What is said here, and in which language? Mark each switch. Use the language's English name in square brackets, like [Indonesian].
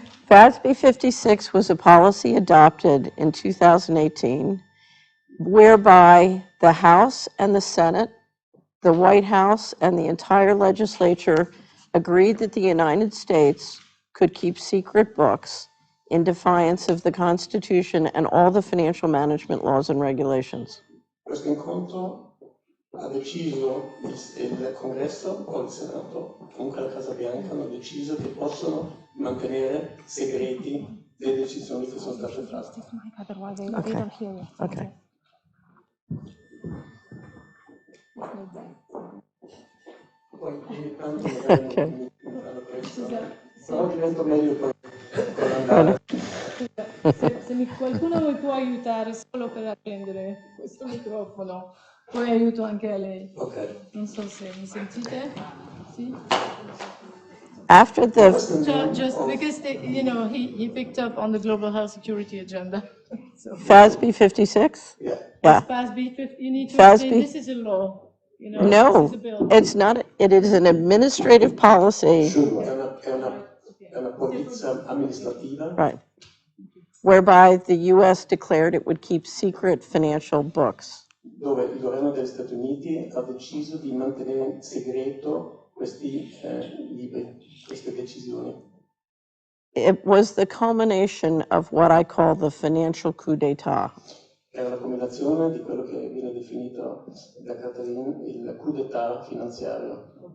[English] FASB 56 was a policy adopted in 2018 whereby the House and the Senate, the White House, and the entire legislature agreed that the United States could keep secret books in defiance of the Constitution and all the financial management laws and regulations. [Italian] Questo incontro ha deciso il Congresso o il Senato, comunque la Casa Bianca, hanno deciso che possono mantenere segreti le decisioni che sono state fatte. Okay. Poi ogni tanto magari mi fanno questo, però divento meglio poi con andare. Se qualcuno mi può aiutare solo per accendere questo microfono, poi aiuto anche a lei. Ok. Non so se mi sentite. Sì? [English] After the Just because he picked up on the global health security agenda. So FASB 56? Yeah. Yeah. FASB, you need to FASB? explain this is a law. This No, is a bill. it's not. It is an administrative policy. [Italian] È una polizia amministrativa. [English] Right. whereby the U.S. declared it would keep secret financial books. [Italian] Dove il governo degli Stati Uniti ha deciso di mantenere in segreto questi libri, queste decisioni. [English] It was the culmination of what I call the financial coup d'etat. [Italian] Era la combinazione di quello che viene definito da Catherine il coup d'etat finanziario.